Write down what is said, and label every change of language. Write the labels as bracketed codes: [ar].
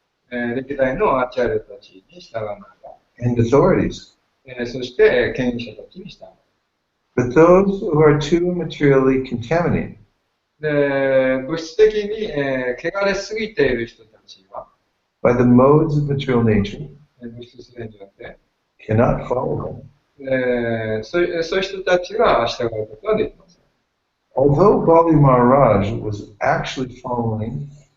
[ja] 歴代のアーチャールたちに従うならば、 [en] and authorities. [ja] そして権威者たちに従う。 [en] But those who are too materially contaminated [ja] で、物質的に、汚れすぎている人たちは、 [en] by the modes of material nature [ja] 物質性によって、 [en] cannot follow them. [ja] そういう人たちが従うことはできません。 [en] Although Bali Maharaj was actually following